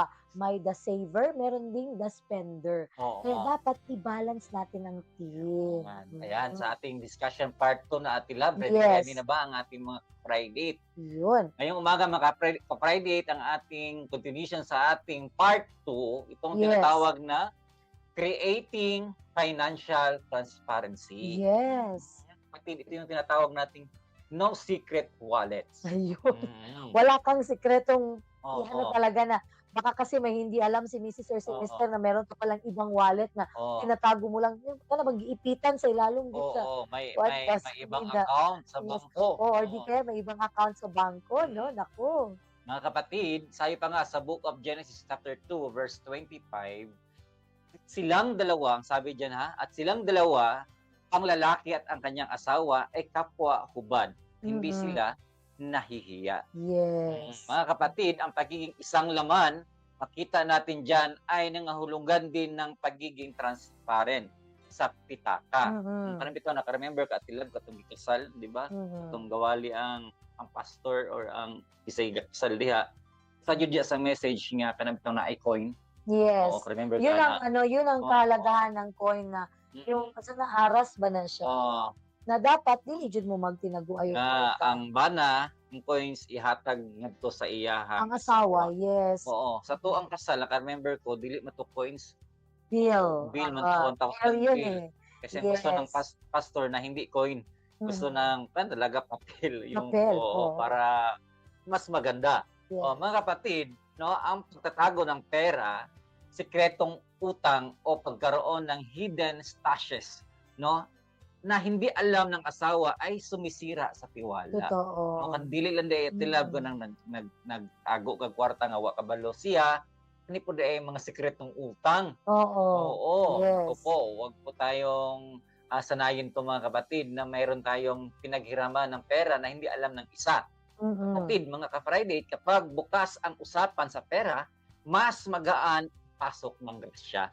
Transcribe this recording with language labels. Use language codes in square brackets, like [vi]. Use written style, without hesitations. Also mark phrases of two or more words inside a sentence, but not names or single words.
[en] May the saver, [tl] meron ding [en] the spender. [tl] Oo. Kaya dapat i-balance natin ang team. Ayan, sa ating discussion part 2 na Ate Love, [en] Yes. [tl] ready na ba ang ating mga Friday? Yun. Ngayong umaga mga Friday ang ating continuation sa ating part 2, itong [en] Yes. [tl] tinatawag na [en] creating financial transparency. Yes. [tl] Ito yung tinatawag nating [en] no secret wallets. [tl] Ayun. Mm. Wala kang sikretong Oo. ano talaga na baka kasi may hindi alam si Mrs. or si Oo. Mr. na meron pa palang ibang wallet na Oo. tinatago mo lang. Yung ano, mag-iipitan sa ilalong dito sa Oo, may [en] what was [tl] ibang [en] in the- [tl] account sa bangko. or di kaya may ibang account sa bangko, no? Naku. Mga kapatid, sabi pa nga sa Book of Genesis chapter 2 verse 25, silang dalawa, ang sabi diyan at silang dalawa, ang lalaki at ang kanyang asawa ay kapwa hubad. Hindi Mhm. sila nahihiya. [en] Yes. [tl] Mga kapatid, ang pagiging isang laman, makita natin diyan ay nangahulugan din ng pagiging transparent sa pitaka. Mhm. [ceb] Parang bitaw naka-remember ka tilab katong kasal, di ba? Mhm. Itong gawali ang pastor or ang isay kasal diha. Sa jud diya sa message nga kanang bitaw na coin. [en] Yes. [tl] Oo, remember Yun ka ang na. ano, yun ang Oo. kahalagahan ng coin na yung kasi naaras ba na siya? Oo, [ceb] Na dapat dili jud mo magtinago ayo na ang bana, ang coins ihatag ngadto sa iyaha. ang asawa, yes. Oo, sa to ang kasal, naka-remember ko dili man to coins, Bill. bill man Ah, to, 1,000 bill yun bill. eh. [tl] Kasi ang gusto ng [en] Yes. [tl] pastor na hindi coin, gusto Mhm. ng talaga papel yung Papel, oo, oo. para mas maganda. [en] Yes. [tl] Oh, mga kapatid, no, ang pagtatago ng pera, sikretong utang o pagkaroon ng [en] hidden stashes, [tl] no, na hindi alam ng asawa ay sumisira sa tiwala. Totoo. [ceb] No, kan dili lang day tilab ko nang nag-ago kag kwarta nga wa kabalo siya, ni po ay mga sikretong utang. [tl] Oo. Oo. [en] Yes. [tl] Opo, wag po tayong sanayin to mga kapatid na mayroon tayong pinaghiraman ng pera na hindi alam ng isa. Mhm. Kapatid, mga ka-Friday, kapag bukas ang usapan sa pera, mas magaan pasok ng grasya.